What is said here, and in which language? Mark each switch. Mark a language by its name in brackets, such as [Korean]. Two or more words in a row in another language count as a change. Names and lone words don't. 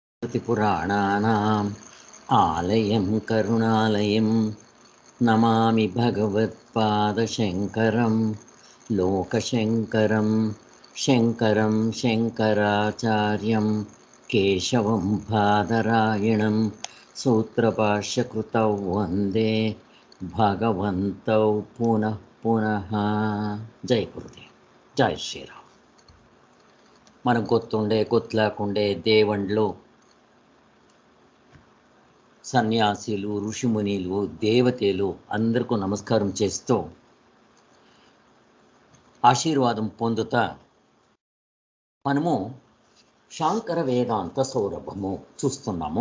[Sanskrit] स्मृतिपुराणानाम् आलयं करुणालयं नमामि भगवत्पादशङ्करं लोकशङ्करं शङ्करं शङ्कराचार्यं केशवं बादरायणं सूत्रभाष्यकृतौ वन्दे भगवन्तौ पुनः पुनः. जय गुरुदेव, जय శ్రీరామ్. [Telugu] మనకు గుర్తుండే గుర్తులేకుండే దేవండ్లు, సన్యాసులు, ఋషిమునిలు, దేవతలు అందరికీ నమస్కారం చేస్తూ ఆశీర్వాదం పొందుతా మనము శాంకర వేదాంత సౌరభము చూస్తున్నాము.